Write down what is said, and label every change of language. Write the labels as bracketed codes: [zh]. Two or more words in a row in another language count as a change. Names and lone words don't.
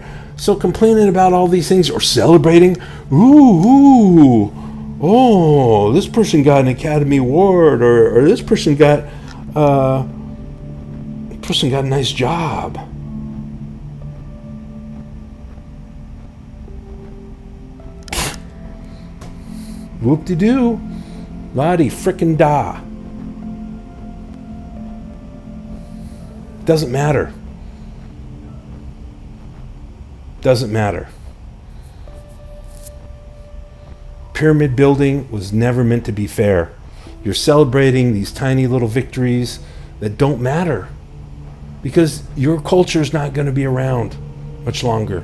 [en] So complaining about all these things or celebrating, oh, this person got an Academy Award, or this person got a nice job. Whoop-de-doo. La-di frickin' da. Doesn't matter. Doesn't matter. Pyramid building was never meant to be fair. You're celebrating these tiny little victories that don't matter because your culture is not going to be around much longer.